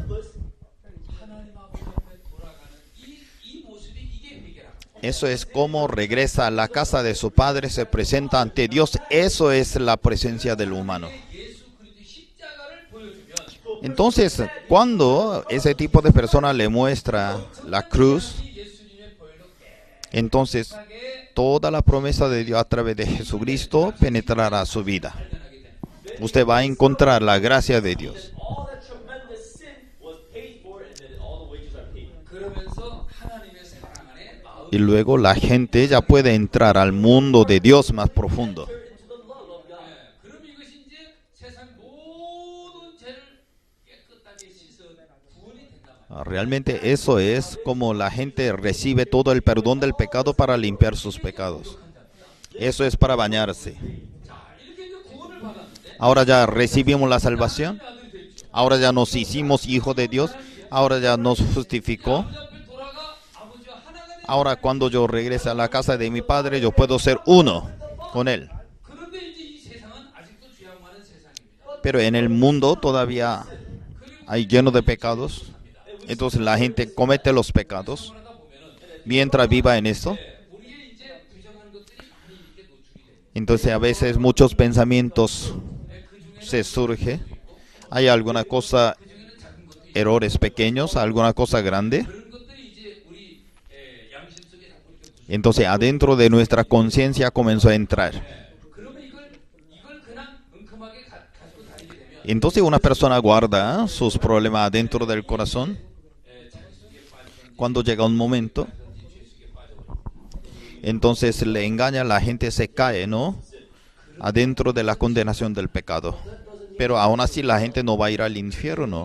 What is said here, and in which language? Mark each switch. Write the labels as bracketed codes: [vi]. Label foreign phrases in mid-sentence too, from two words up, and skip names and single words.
[ko] 하나님 아버지 앞에 돌아가는 이 모습이 이게 회개라고. [es] Eso es como regresa a la casa de su padre, se presenta ante Dios. Eso es la presencia del humano. [ko] 예수 그리스도의 십자가를 보여주면 [es] Entonces, cuando ese tipo de persona le muestra la cruz, [ko] 이 예수님의 보혈로 [es] entonces [ko] 깨끗하게 [es] toda la promesa de Dios a través de Jesucristo penetrará su vida. [ko] 발견하게 됩니다. [es] Usted va a encontrar la gracia de Dios. [en] all that tremendous sin was paid for and then all the wages are paid. [ko] 그러면서 하나님의 사랑 안에 마음 [es] Y luego la gente ya puede entrar al mundo de Dios más profundo. [en] Into the love of God. [ko] 그럼 이것이 이제 세상 모든 죄를 깨끗하게 씻은 구원이 된다 말이에요. [es] Realmente eso es como la gente recibe todo el perdón del pecado para limpiar sus pecados. Eso es para bañarse. [ko] 자, 이렇게 이제 구원을 받았는데 [es] Ahora ya recibimos la salvación. [ko] 아들이 됐죠. [es] Ahora ya nos hicimos hijos de Dios. Ahora ya nos justificó. [ko] 아버지 앞에 돌아가 아버지와 하나가 된 [es] Ahora cuando yo regrese a la casa de mi padre, yo puedo ser uno con él. [ko] 그런데 이제 이 세상은 아직도 죄악 많은 세상입니다. [es] Pero en el mundo todavía hay lleno de pecados. Entonces la gente comete los pecados. [ko] 하다 보면은 [es] Mientras viva en eso, [ko] 우리의 이제 부정한 것들이 많이 이렇게 노출이 돼요. [es] entonces a veces muchos pensamientos se surge. Hay alguna cosa, errores pequeños, alguna cosa grande. [ko] 그런 것들이 이제 우리 양심 속에 자꾸 이렇게 [es] Entonces adentro de nuestra conciencia comenzó a entrar. [ko] 그러면 이걸 그냥 은큼하게 가지고 다니게 되면 [es] Entonces una persona guarda sus problemas dentro del corazón. Cuando llega un momento, entonces le engaña, la gente se cae, ¿no? Adentro de la condenación del pecado. Pero aún así la gente no va a ir al infierno.